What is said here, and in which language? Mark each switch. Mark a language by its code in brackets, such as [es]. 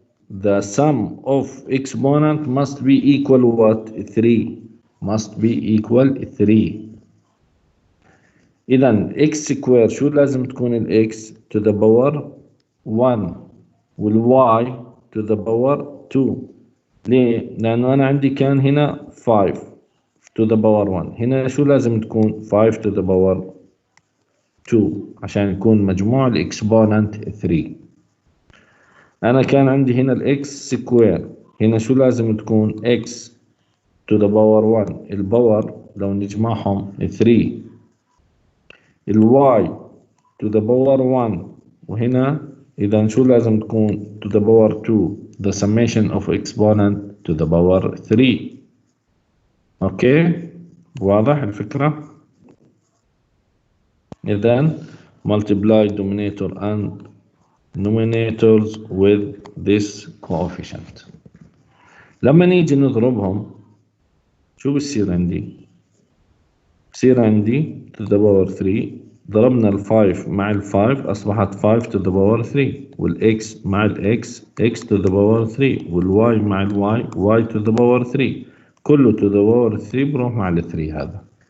[en] The sum of exponent must be equal what? 3. Must be equal 3. إذا x square [ar] شو لازم تكون [en] ال x to the power 1 وال y to the power 2. [ar] ليه؟ لأنه أنا عندي كان هنا 5 to the power 1 هنا شو لازم تكون 5 to the power 2 عشان يكون مجموع الإكسبوننت 3. أنا كان عندي هنا الإكس سكوير هنا شو لازم تكون x to the power 1 الباور لو نجمعهم 3 الواي to the power 1 وهنا إذا شو لازم تكون to the power 2 [en] the summation of exponent to the power 3. [ar] أوكي واضح الفكرة؟ إذن [en] multiply denominator and numerators with this coefficient. [ar] لما نيجي نضربهم شو بصير عندي؟ بصير عندي to the power 3 ضربنا ال 5 مع ال 5 أصبحت 5 to the power 3 وال x مع ال x x to the power 3 وال y مع ال y y to the power 3 كله to the power 3 بروح مع ال 3 هذا.